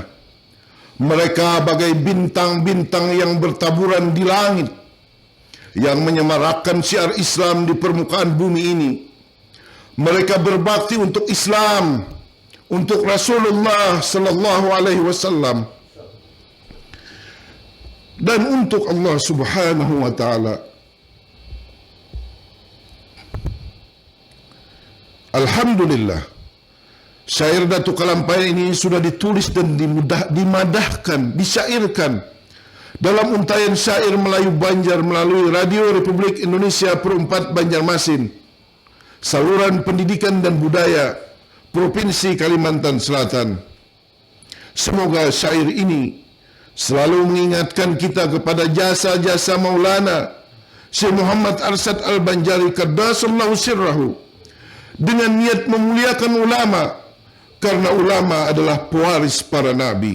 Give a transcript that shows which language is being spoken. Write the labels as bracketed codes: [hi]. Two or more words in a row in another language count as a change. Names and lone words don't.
[id] Mereka bagai bintang-bintang yang bertaburan di langit, yang menyemarakkan syiar Islam di permukaan bumi ini. Mereka berbakti untuk Islam, untuk Rasulullah [ar] sallallahu alaihi wasallam, [id] dan untuk Allah [ar] Subhanahu wa taala. [id] Alhamdulillah, syair Datuk Kalampayan ini sudah ditulis dan dimadahkan, disyairkan dalam untayan syair Melayu Banjar melalui Radio Republik Indonesia Perumpat Banjarmasin, saluran pendidikan dan budaya Provinsi Kalimantan Selatan. Semoga syair ini selalu mengingatkan kita kepada jasa-jasa Maulana Syekh Muhammad Arsad Al-Banjari [ar] Qaddasallahu sirrahu, [id] dengan niat memuliakan ulama, karena ulama adalah pewaris para nabi.